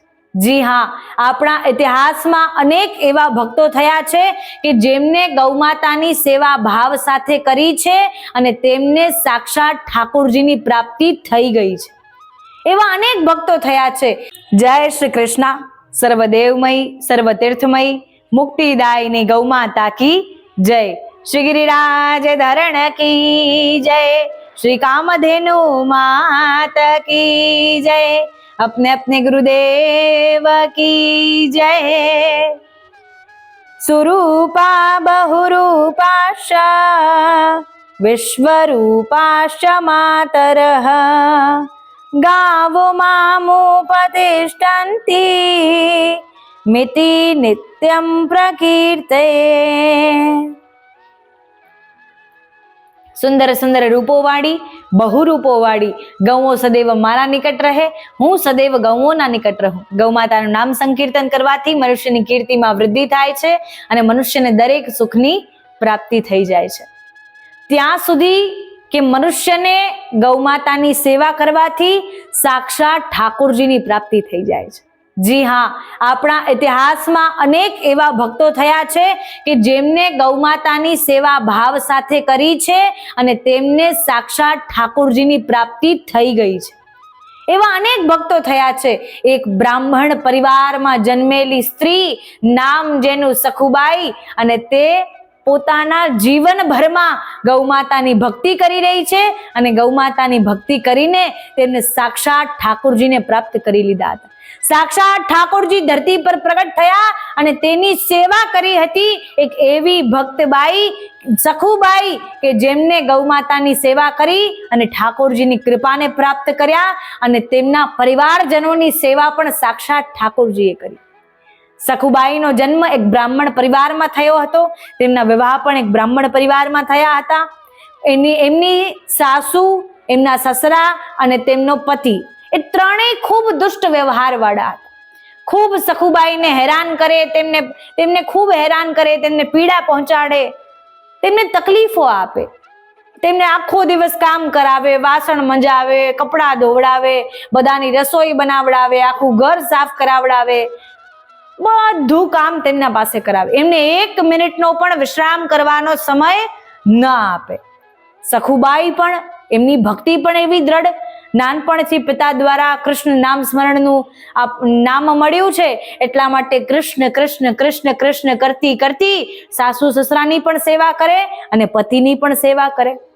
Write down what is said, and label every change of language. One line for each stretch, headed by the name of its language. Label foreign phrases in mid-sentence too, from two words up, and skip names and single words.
Gujarati: જી હા, આપણા ઇતિહાસમાં અનેક એવા ભક્તો થયા છે કે જેમને ગૌમાતાની સેવા ભાવ સાથે કરી છે અને તેમને સાક્ષાત ઠાકોરજીની પ્રાપ્તિ થઈ ગઈ છે। એવા અનેક ભક્તો થયા છે। જય શ્રી કૃષ્ણ। સર્વદેવમય સર્વતીર્થમય મુક્તિદાયિની ગૌમાતા
Hindi: की जय। श्री गिरिराज धरण की जय। श्री कामधेनु मात की जय। अपने अपने गुरुदेव की जय।
Sanskrit: सुरूपा बहुरूपाश्च विश्वरूपाश्च मातरः गावो मामुपतिष्ठन्ति मिति नित्यं प्रकीर्ते।
Gujarati: સુંદર સુંદર રૂપો વાળી બહુરૂપો વાળી ગૌઓ સદૈવ મારા નિકટ રહે, હું સદૈવ ગૌઓના નિકટ રહું। ગૌ માતાનું નામ સંકીર્તન કરવાથી મનુષ્યની કીર્તિમાં વૃદ્ધિ થાય છે અને મનુષ્યને દરેક સુખની પ્રાપ્તિ થઈ જાય છે। ત્યાં સુધી કે મનુષ્યને ગૌ માતાની સેવા કરવાથી સાક્ષાત ઠાકુરજીની પ્રાપ્તિ થઈ જાય છે। જી હાં, અપના ઇતિહાસ મેં અનેક એવા ભક્તો થયા છે કિ જેમને ગૌમાતાની સેવા ભાવ સાથે કરી છે અને તેમને સાક્ષાત ઠાકુરજીની પ્રાપ્તિ થઈ ગઈ છે। એવા અનેક ભક્તો થયા છે। એક બ્રાહ્મણ પરિવાર મેં જન્મેલી સ્ત્રી નામ જેનું સખુબાઈ અને તે પોતાના જીવન ભર મેં ગૌમાતાની ભક્તિ કરી રહી છે અને ગૌમાતાની ભક્તિ કરીને તેમને સાક્ષાત ઠાકુરજીને પ્રાપ્ત કરી લીધા હતા। સાક્ષાત ઠાકુરજી ધરતી પર પ્રકટ થયા અને તેની સેવા કરી હતી એક એવી ભક્તબાઈ સખુબાઈ કે જેમને ગૌમાતાની સેવા કરી અને ઠાકુરજીની કૃપાને પ્રાપ્ત કર્યા અને તેમના પરિવારજનોની સેવા પણ સાક્ષાત ઠાકુરજીએ કરી। સખુબાઈનો જન્મ એક બ્રાહ્મણ પરિવાર મેં થયો હતો। તેમના વિવાહ પણ એક બ્રાહ્મણ પરિવાર મેં થયા હતા। એમની સાસુ, એમના સસરા અને તેમનો પતિ એ ત્રણેય ખૂબ દુષ્ટ વ્યવહાર વાળા હતા। ખૂબ સખુબાઈ ને હેરાન કરે, તેમને ખૂબ હેરાન કરે, તેમને પીડા પહોંચાડે, તેમને તકલીફો આપે, તેમને આખો દિવસ કામ કરાવે, વાસણ મંજાવે, કપડાં ધોવડાવે, બધાની રસોઈ બનાવડાવે, આખું ઘર સાફ કરાવડાવે, બધું કામ તેમના પાસે કરાવે। એમને 1 મિનિટનો પણ વિશ્રામ કરવાનો સમય ન આપે। સખુબાઈ પણ એમની ભક્તિ પણ એવી દ્રઢ, નાનપણથી પિતા દ્વારા કૃષ્ણ નામ સ્મરણનું નામ મળ્યું છે એટલા માટે કૃષ્ણ કૃષ્ણ કૃષ્ણ કૃષ્ણ કરતી કરતી સાસુ સસરાની પણ સેવા કરે અને પતિની પણ સેવા કરે।